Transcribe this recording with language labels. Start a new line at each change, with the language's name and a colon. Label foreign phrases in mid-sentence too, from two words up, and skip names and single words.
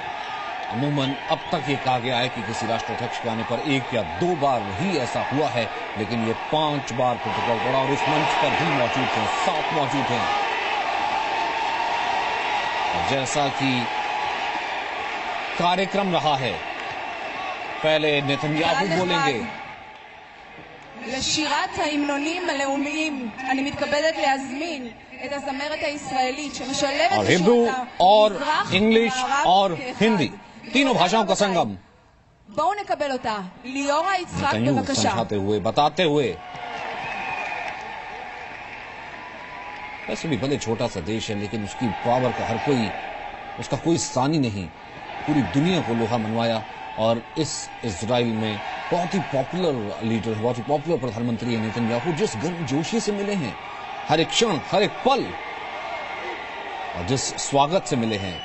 Hindi: अमूमन अब तक ये कहा गया है कि किसी राष्ट्राध्यक्ष के आने पर 1 या 2 बार ही ऐसा हुआ है, लेकिन ये 5 बार प्रोटोकॉल तोड़ा और इस मंच पर भी मौजूद थे, 7 मौजूद हैं। जैसा कि कार्यक्रम रहा है, पहले नेतन्याहू बोलेंगे।
Hebrew: לשירת ההמנונים הלאומיים אני מתכבדת להזמין את הזמרת הישראלית שמשלבת
Hindi: और हिब्रू और इंग्लिश और हिंदी तीनों भाषाओं का संगम।
Hebrew: בואו נקבל אותה. ליאורה יצחק, בבקשה.
Hindi: समझाते हुए, बताते हुए। वैसे भी भले छोटा सा देश है, लेकिन उसकी पावर का हर कोई, उसका कोई सानी नहीं, पूरी दुनिया को लोहा मनवाया। और इस इजराइल में बहुत ही
English: popular leader,
Hindi: बहुत ही पॉपुलर प्रधानमंत्री है नेतन्याहू, जिस गर्मजोशी से मिले हैं, हर एक क्षण, हर एक पल, और जिस स्वागत से मिले हैं।